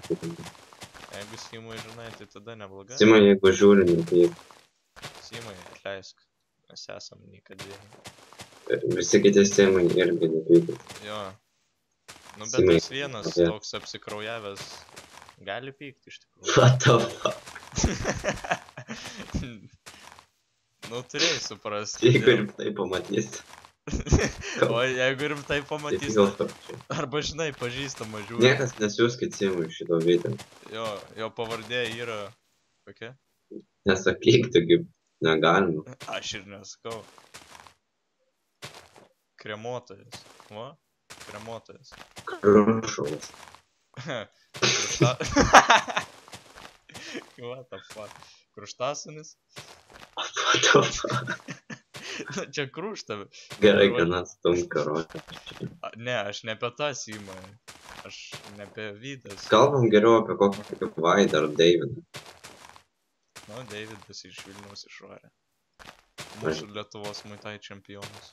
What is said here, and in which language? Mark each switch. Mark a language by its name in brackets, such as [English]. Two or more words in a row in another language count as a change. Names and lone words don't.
[Lithuanian] Jeigu Simui žinai, tai tada neblogai. Simai, jeigu žiūri, nepyk. Simai, atleisk. Mes esam nikadėjai. Visi kiti Simai irgi nepykit. Jo. Nu, bet tas vienas toks apsikraujavęs gali pykti iš tikrųjų. [English] What the fuck? [Lithuanian] Nu, turėjai suprasti. Jeigu rimtai pamatysi. O jeigu rimtai pamatysi. Arba, žinai, pažįstama žiūri. Niekas nesiūskit Simui šito video. Jo pavardė yra... Kokia? Nesakyk, taigi negalima. Aš ir nesakau. Kremuotojas. Va? Kremuotojas. Krušalas. [English] What the fuck? [Lithuanian] Kruštasunis? [English] What the fuck? [Lithuanian] Čia kruštavė. Gerai, kad atstum karotę. Ne, aš ne apie tą Simą. Aš ne apie Vydas. Kalbam geriau apie kokį Vaidą ar Davidą. Nu, Davidas iš Vilniaus išvarė. Mūsų Lietuvos muitai čempionas.